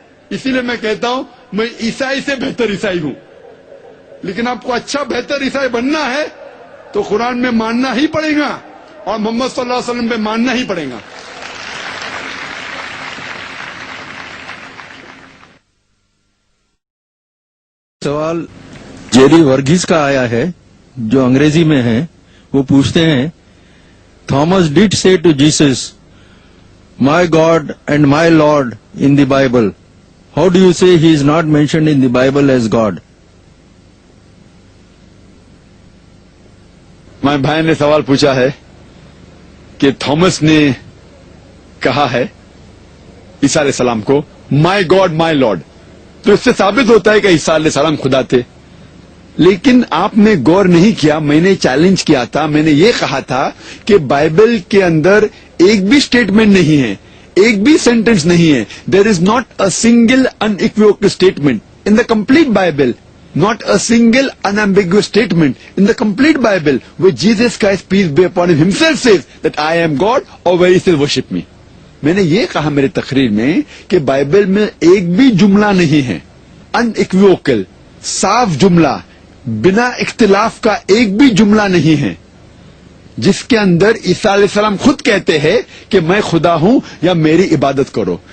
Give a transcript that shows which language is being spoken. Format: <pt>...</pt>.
<ur>اسی لیے میں کہتا ہوں میں عیسائی سے بہتر عیسائی ہوں. لیکن آپ کو اچھا بہتر عیسائی بننا ہے تو قرآن میں ماننا ہی پڑے گا اور محمد صلی اللہ علیہ وسلم پہ ماننا ہی پڑے گا. سوال جیری ورگیز کا آیا ہے جو انگریزی میں ہے. وہ پوچھتے ہیں</ur> <en>Thomas did say to Jesus, my God and my Lord in the Bible. How do you say he is not mentioned in the Bible as God?</en> <ur>مائی بھائی نے سوال پوچھا ہے کہ تھامس نے کہا ہے عیسیٰ علیہ السلام کو</ur> <en>My God my Lord.</en> <ur>تو اس سے ثابت ہوتا ہے کہ عیسیٰ علیہ السلام خدا تھے. لیکن آپ نے غور نہیں کیا, میں نے چیلنج کیا تھا, میں نے یہ کہا تھا کہ بائبل کے اندر ایک بھی سٹیٹمنٹ نہیں ہے, ایک بھی سینٹینس نہیں ہے.</ur> <en>There is not a single unequivocal statement in the complete Bible, not a single unambiguous statement in the complete Bible where Jesus Christ, peace be upon him, himself says that I am God or where he says worship me.</en> <ur>میں نے یہ کہا میرے تقریر میں کہ Bible میں ایک بھی جملہ نہیں ہے انایکویوکل, صاف جملہ, بنا اختلاف کا ایک بھی جملہ نہیں ہے جس کے اندر عیسیٰ علیہ السلام خود کہتے ہیں کہ میں خدا ہوں یا میری عبادت کرو.</ur>